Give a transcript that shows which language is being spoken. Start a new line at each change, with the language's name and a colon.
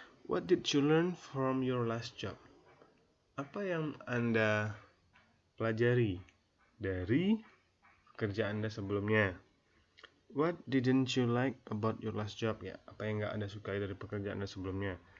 English: What did you learn from your last job?
Indonesian: Apa yang Anda pelajari dari pekerjaan Anda sebelumnya?
English: What didn't you like about your last job?
Indonesian: Ya, apa yang nggak Anda sukai dari pekerjaan Anda sebelumnya?